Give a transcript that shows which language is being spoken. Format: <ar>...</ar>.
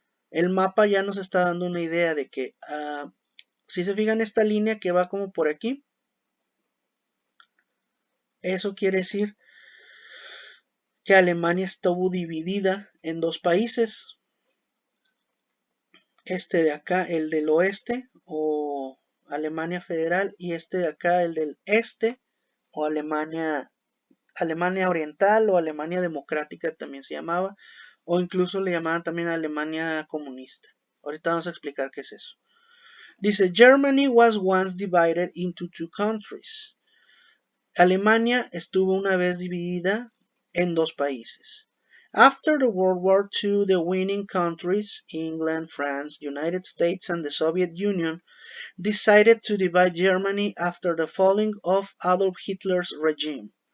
<es>El mapa ya nos está dando una idea de que, si se fijan esta línea que va como por aquí, eso quiere decir que Alemania estuvo dividida en dos países. Este de acá, el del oeste, o Alemania Federal, y este de acá, el del Este, o Alemania Oriental o Alemania Democrática también se llamaba, o incluso le llamaban también Alemania Comunista. Ahorita vamos a explicar qué es eso.</es> <en>Dice, Germany was once divided into two countries.</en> <es>Alemania estuvo una vez dividida en dos países.</es> <en>After the World War II, the winning countries, England, France, United States, and the Soviet Union, decided to divide Germany after the falling of Adolf Hitler's regime.</en>